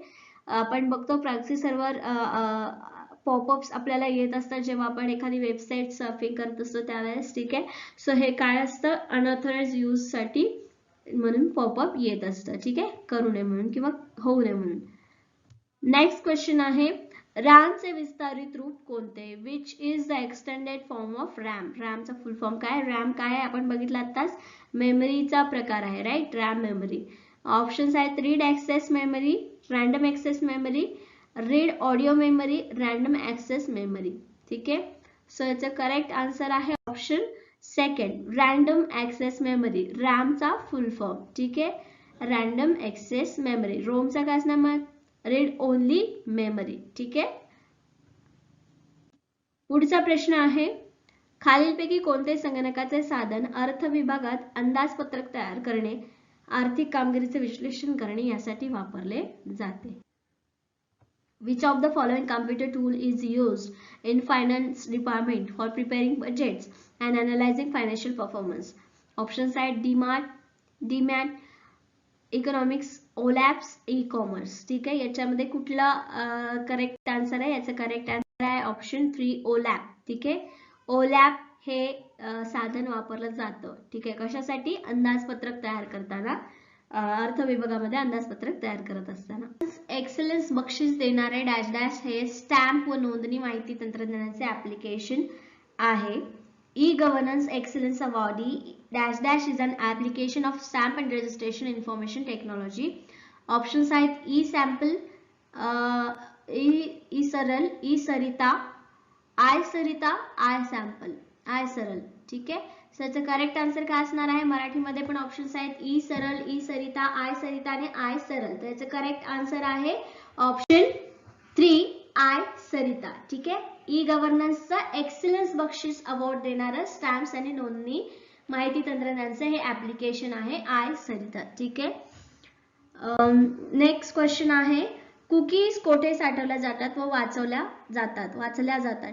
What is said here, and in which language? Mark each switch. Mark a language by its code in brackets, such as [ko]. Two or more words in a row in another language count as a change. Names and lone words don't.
[mr] आपण बघतो [en] proxy server popups [mr] आपल्याला येत असतात जेव्हा आपण एखादी [en] website surfing [mr] करत असतो त्यावेळेस. ठीक आहे. सो हे काय असतं [en] unauthorized use [mr] साठी म्हणून पॉपअप येत असतं. ठीक आहे. करू नये म्हणून किंवा होऊ नये म्हणून. [en] next question [mr] आहे रॅमचे विस्तारित रूप कोणते. [en] which is the extended form of RAM. [mr] रॅमचा फुल फॉर्म काय. रॅम काय आहे आपण बघितलं आताच, मेमरीचा प्रकार आहे राईट, [en] RAM memory. [mr] ऑप्शन्स आहेत [en] read access memory, random access memory, read audio memory, random access memory. [mr] ठीक आहे. सो याचं [en] correct answer [mr] आहे [en] option second random access memory. [mr] रॅमचा [en] full form. [mr] ठीक आहे. [en] random access memory. [mr] रोमचा काय असणार मग [en] read only memory. [mr] ठीक आहे. पुढचा प्रश्न आहे खालीलपैकी कोणते संगणकाचे साधन अर्थ विभागात अंदाजपत्रक तयार करणे, आर्थिक कामगिरीचे विश्लेषण करणे यासाठी वापरले जाते. [en] Which of the following computer tool is used in finance department for preparing budgets and analyzing financial performance. Options are DMAT, economics, OLAPs, e-commerce. [mr] ठीक आहे. याच्यामध्ये कुठला [en] correct answer [mr] आहे. याचा [en] correct answer [mr] आहे [en] option 3 OLAP. [mr] ठीक आहे. ओलॅप हे साधन वापरलं जातं. ठीक आहे. कशासाठी अंदाजपत्रक तयार करताना, अर्थ विभागामध्ये अंदाजपत्रक तयार करत असताना. एक्सलन्स बक्षीस देणारे डॅश डॅश हे स्टॅम्प व नोंदणी माहिती तंत्रज्ञानाचे ऍप्लिकेशन आहे. [en] E-Governance Excellence Award dash dash is an application of stamp and registration information technology. Options are E-Sample, E-Saral, E-Sarita, I-Sarita, I-Sample, I-Saral. [mr] ठीक आहे. सो याचं [en] correct answer [mr] काय असणार आहे. मराठीमध्ये पण ऑप्शन्स आहेत E-Saral, E-Sarita, I-Sarita आणि I-Saral. तर याचं [en] correct answer [mr] आहे ऑप्शन 3 I-Sarita. ठीक आहे. E-Governance एक्सलन्स बक्षीस अवॉर्ड देणारं स्टॅम्प्स आणि नोंदणी माहिती तंत्रज्ञानाचे हे ऍप्लिकेशन आहे I-Sarita. ठीक आहे. [en] next question [mr] आहे कुकीज कोठे साठवल्या जातात व वाचल्या जातात.